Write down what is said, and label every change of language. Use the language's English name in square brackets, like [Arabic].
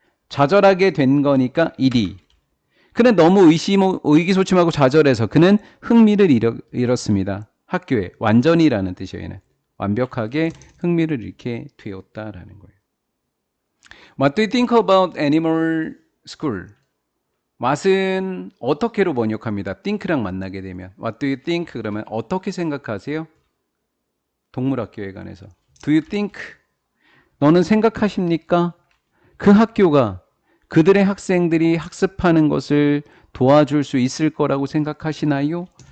[Korean] 좌절하게 된 거니까 이리. 그는 너무 의기소침하고 좌절해서 그는 흥미를 잃었습니다. 학교에. 완전히라는 뜻이에요. 얘는. 완벽하게 흥미를 잃게 되었다라는 거예요. [English] What do you think about animal school? [Korean] what은 어떻게로 번역합니다. think랑 만나게 되면. [English] What do you think? [Korean] 그러면 어떻게 생각하세요? 동물학교에 관해서. [English] Do you think? [Korean] 너는 생각하십니까? 그 학교가 그들의 학생들이 학습하는 것을 도와줄 수 있을 거라고 생각하시나요?